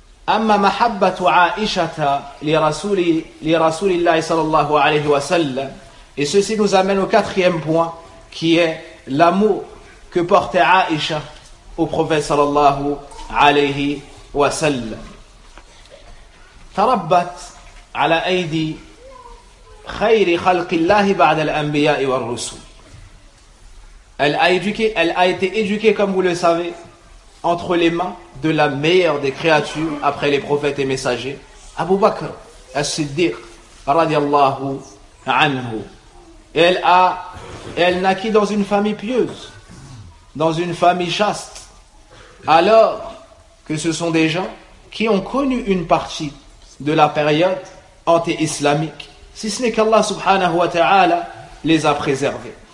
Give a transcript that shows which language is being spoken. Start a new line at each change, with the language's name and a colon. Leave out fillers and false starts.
Arabic: أما محبة عائشة لرسول الله صلى الله عليه وسلم،
French: et ceci nous amène au quatrième point, qui est l'amour que portait Aïcha au prophète صلى الله عليه وسلم.
Arabic: تربت على أيدي خير خلق الله بعد الأنبياء والرسل.
French: Elle a été éduquée, comme vous le savez, entre les mains de la meilleure des créatures après les prophètes et messagers, Abu Bakr as-Siddiq radiallahu anhu. Elle naquit dans une famille pieuse, dans une famille chaste, alors que ce sont des gens qui ont connu une partie de la période anti-islamique, si ce n'est qu'Allah subhanahu wa ta'ala les a préservés.